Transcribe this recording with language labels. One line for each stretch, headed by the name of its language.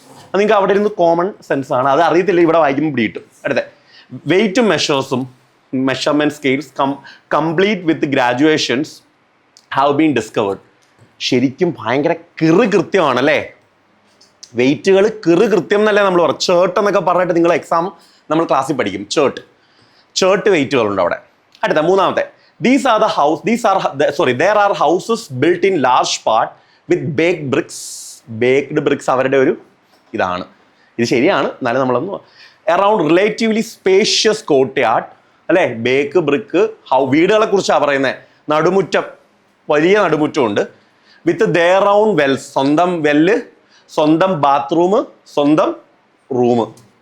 Malayalam: അത് നിങ്ങൾക്ക് അവിടെ ഇരുന്ന് കോമൺ സെൻസ് ആണ്. അത് അറിയത്തില്ല, ഇവിടെ വായിക്കുമ്പോൾ പിടിയിട്ടു. അടുത്ത വെയ്റ്റും measurement
English: Scales complete with graduations have been discovered.
Malayalam: ശരിക്കും ഭയങ്കര കൃത്യമാണല്ലേ? വെയിറ്റുകൾ കൃത്യം എന്നല്ലേ നമ്മൾ പറയും. ചേർട്ട് എന്നൊക്കെ പറഞ്ഞിട്ട് നിങ്ങൾ എക്സാം നമ്മൾ ക്ലാസ്സിൽ പഠിക്കും. ചേർട്ട് വെയിറ്റുകളുണ്ട് അവിടെ. അടുത്ത 3ാമത്തെ.
English: There are houses built in large part with baked bricks.
Malayalam: അവരുടെ ഒരു ഇതാണ്. ഇത് ശരിയാണ്, എന്നാലും നമ്മളൊന്ന് അറൗണ്ട് റിലേറ്റീവ്ലി സ്പേഷ്യസ് കോർട്ട്യാർഡ് അല്ലേ? ബേക്ക് ബ്രിക്ക് വീടുകളെ കുറിച്ചാണ് പറയുന്നത്. നടുമുറ്റം, വലിയ നടുമുറ്റമുണ്ട്.
English: with their own wells,
Malayalam: സ്വന്തം വെല്ല്, സ്വന്തം ബാത്റൂം, സ്വന്തം റൂം.